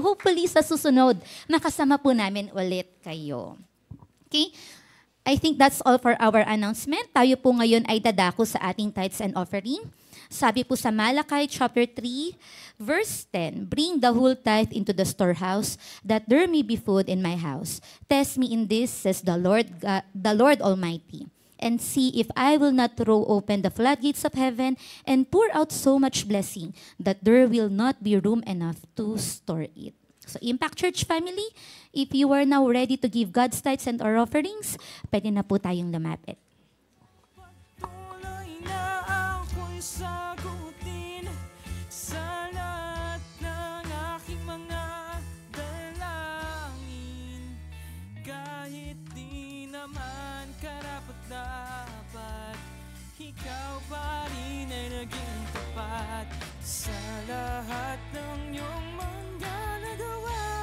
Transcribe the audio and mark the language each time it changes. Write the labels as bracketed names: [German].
[Filipino] Hopefully sa susunod, makasama po namin ulit kayo. [English] Okay? I think that's all for our announcement. [Filipino] Tayo po ngayon ay dadako sa ating [English] tithes and offering. [Filipino] Sabi po sa [English] Malakay chapter 3, verse 10, "Bring the whole tithe into the storehouse, that there may be food in my house. Test me in this, says the Lord Almighty, and see if I will not throw open the floodgates of heaven and pour out so much blessing that there will not be room enough to store it." So Impact Church family, if you are now ready to give God's tithes and our offerings, [Filipino] pwede na po tayong lumapit. Patuloy na ako'y sagutin sa lahat ng aking mga dalangin. Kahit di naman karapat-dapat, ikaw pa rin ay naging tapat sa lahat ng iyong mga nagawa.